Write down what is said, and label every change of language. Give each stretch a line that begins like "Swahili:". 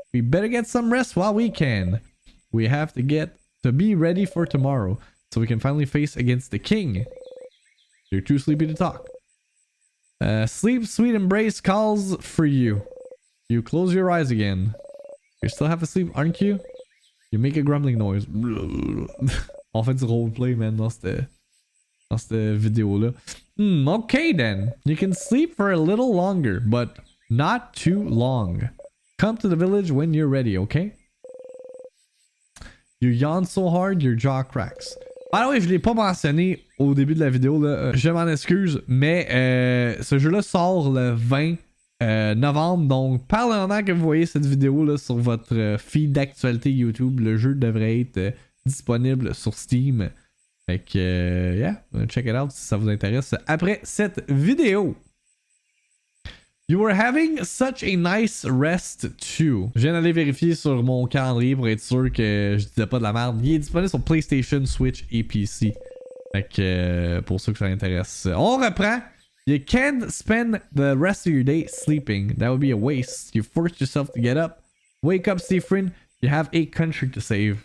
English: We better get some rest while we can. We have to be ready for tomorrow, so we can finally face against the king. You're too sleepy to talk. Sleep, sweet embrace calls for you. You close your eyes again. You're still half asleep, aren't you? You make a grumbling noise.
French: On fait du roleplay, man, dans cette vidéo-là.
English: Okay then. You can sleep for a little longer, but not too long. Come to the village when you're ready, okay? You yawn so hard, your jaw cracks.
French: Ah oui, je l'ai pas mentionné au début de la vidéo, là. Je m'en excuse, mais ce jeu-là sort le 20 novembre. Donc, par le moment que vous voyez cette vidéo là, sur votre feed d'actualité YouTube, le jeu devrait être disponible sur Steam. Fait que, yeah,
English: check it out
French: si ça vous intéresse après cette vidéo.
English: You were having such a nice rest too.
French: Je viens d'aller vérifier sur mon calendrier pour être sûr que je disais pas de la merde. Il est disponible sur PlayStation, Switch et PC. Fait que pour ceux que ça intéresse. On reprend.
English: You can't spend the rest of your day sleeping. That would be a waste. You forced yourself to get up. Wake up, Seafrin. You have a country to save.